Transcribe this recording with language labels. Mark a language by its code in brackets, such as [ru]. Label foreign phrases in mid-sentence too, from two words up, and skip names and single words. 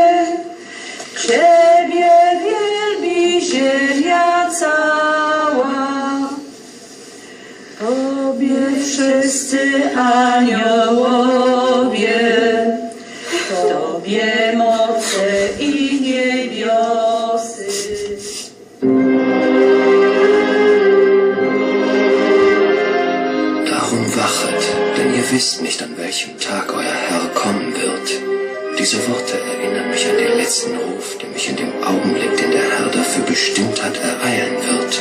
[pl] Ciebie wielbi ziemia cała. Tobie wszyscy aniołowie. Tobie moce i niebiosy. [de] Darum wachet, denn ihr wisst nicht, an welchem Tag euer Herr kommen wird. Diese Worte erinnern mich an den letzten Ruf, der mich in dem Augenblick, den der Herr dafür bestimmt hat, ereilen wird.